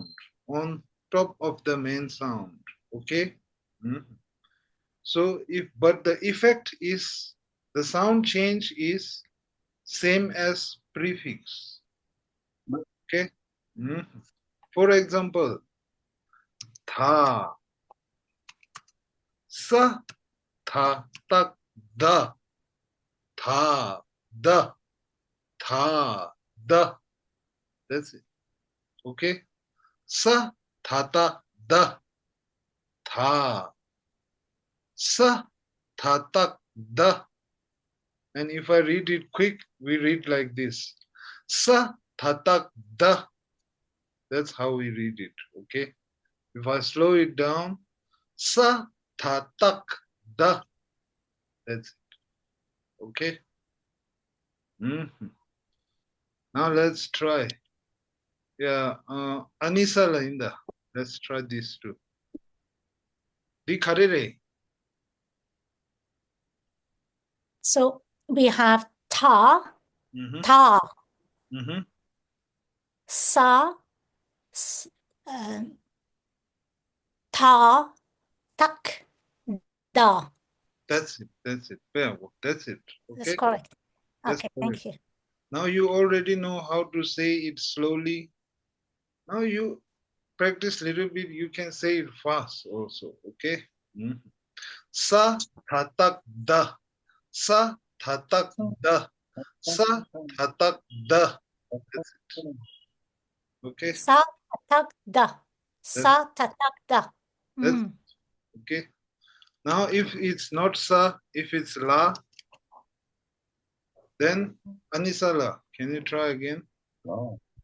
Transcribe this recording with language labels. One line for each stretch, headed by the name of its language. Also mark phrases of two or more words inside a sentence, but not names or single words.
English: On top of the main sound. Okay? So but the effect is, the sound change is same as prefix. Okay? For example, tha, sa, tha, tak, da, tha, da, tha, da. That's it. Okay? Sa, tha, ta, da, tha, sa, tha, tak, da. And if I read it quick, we read like this. Sa, tha, tak, da. That's how we read it. Okay? If I slow it down, sa, tha, tak, da. That's it. Okay? Now let's try. Yeah, Anisa Lainda. Let's try this too. Di karere. So we have ta, sa, ta, tak, da. That's it. Yeah, that's it. Okay? That's correct. That's okay, correct. thank you. Now you already know how to say it slowly. Now you practice a little bit, you can say it fast also. Okay? Sa, tha, tak, da. Sa, tha, tak, da. Sa, tha, tak, da. That's it. Okay? Sa, tak, da. Sa, tak, da. Okay. Now, if it's not sa, if it's la, then Anisala. Can you try again? Wow.